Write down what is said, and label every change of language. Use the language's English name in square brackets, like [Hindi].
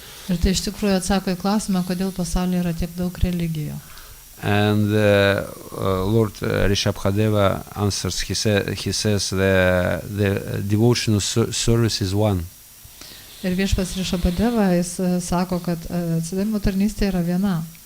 [Lithuanian] Ir tai iš tikrųjų atsako į klausimą, kodėl pasaulyje yra tiek daug religijų. [English] And Lord Rishabhadeva answers. He says the devotional service is one. [Lithuanian] Ir viešpats Rishabhadeva jis sako, kad atsidavimo tarnystė yra viena.